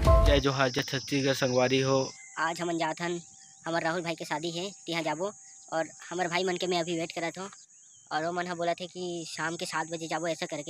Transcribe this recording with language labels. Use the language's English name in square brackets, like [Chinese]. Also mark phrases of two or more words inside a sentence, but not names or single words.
[Chhattisgarhi] जय जोहार जय छत्तीसगढ़ संगवारी हो। आज हम जात हन हमार राहुल भाई के शादी है तिहाँ जाबो और हमार भाई मन के मैं अभी वेट करत हूँ और वो मन हा बोला थे कि शाम के 7 बजे जाबो ऐसा करके।